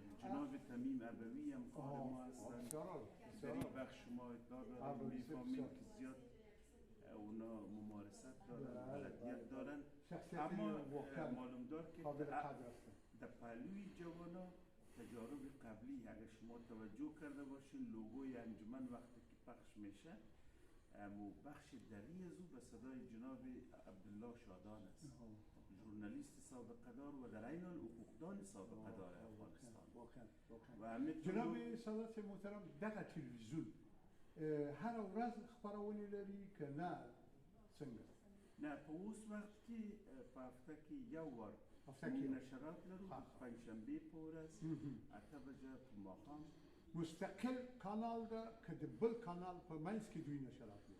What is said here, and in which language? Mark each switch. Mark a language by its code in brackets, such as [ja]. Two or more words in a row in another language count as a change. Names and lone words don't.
[fa] جناب تمیم ابوی هم کار ما هستن در این بخش ما دارن، میفهمیم که زیاد اونا ممارست دارن، بلدیت دارن، اما معلوم دار که در پهلوی جوانا تجارب قبلی اگر شما توجه کرده باشین لوگوی انجمن وقتی که پخش میشه بخش دری از او به صدای جناب عبدالله شادان است، ژورنالیست سابقه دار و در این حال حقوقدان سابقه دار افغانستان. و [ps] جناب سادات محترم دغه تلویزیون هر ورځ خبرونه لري که نه څنګه؟ نه، په اوس وخت کې په هفته کې یو وار موږ نشرات لرو، پنجشنبه په ورځ 8 بجې په ماښام. مستقل کانال ده که د بل کانال په منځ کې دوی نشرات لري؟